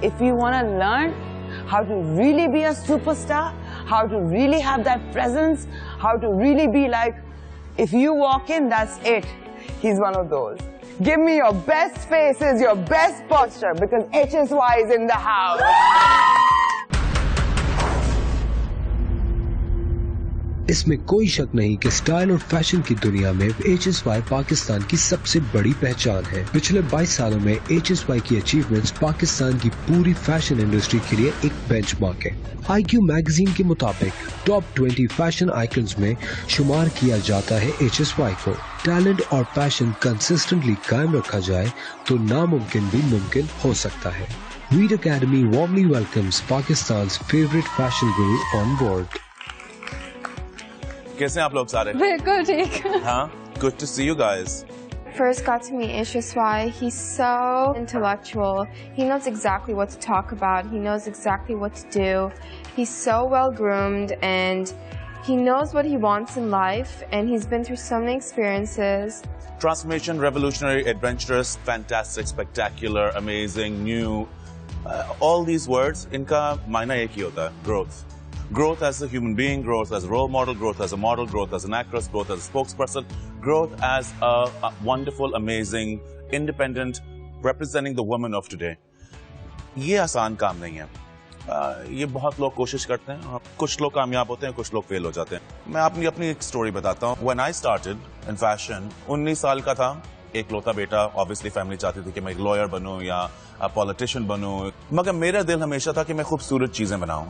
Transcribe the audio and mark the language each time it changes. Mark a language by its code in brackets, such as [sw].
[en] If you want to learn how to really be a superstar, how to really have that presence, how to really be like, if you walk in, that's it. He's one of those. Give me your best faces, your best posture, because HSY is in the house. [hi] इसमें कोई शक नहीं कि style और fashion की दुनिया में HSY Pakistan की सबसे बड़ी पहचान है। पिछले 22 सालों में HSY की अचीवमेंट्स पाकिस्तान की पूरी फैशन इंडस्ट्री के लिए एक बेंचमार्क है। IQ मैगजीन के मुताबिक टॉप 20 फैशन आइकन्स में शुमार किया जाता है HSY को। टैलेंट और पैशन कंसिस्टेंटली कायम रखा जाए तो नामुमकिन भी मुमकिन हो सकता है। [en] Veet academy warmly welcomes Pakistan's favorite fashion guru on board. [hi] कैसे हैं आप लोग सारे? बिल्कुल ठीक। [en] हाँ, good to see you guys. First got to meet HSY. He's so intellectual. He knows exactly what to talk about. He knows exactly what to do. He's so well groomed and he knows what he wants in life, and he's been through so many experiences. Transformation, revolutionary, adventurous, fantastic, spectacular, amazing, new. All these words, [hi] इनका मायना एक ही होता है, growth. [en] Growth as a human being, growth as a role model, growth as a model, growth as an actress, growth as a spokesperson, growth as a wonderful, amazing, independent, representing the woman of today. [hi] ये आसान काम नहीं है। ये बहुत लोग कोशिश करते हैं, कुछ लोग कामयाब होते हैं, कुछ लोग फेल हो जाते हैं। मैं अपनी एक स्टोरी बताता हूँ। [en] when I started in fashion, [hi] 19 साल का था, एक लौता बेटा। ऑब्वियसली फैमिली चाहती थी कि मैं एक लॉयर बनूं या पॉलिटिशियन बनूं, मगर मेरा दिल हमेशा था कि मैं खूबसूरत चीजें बनाऊं।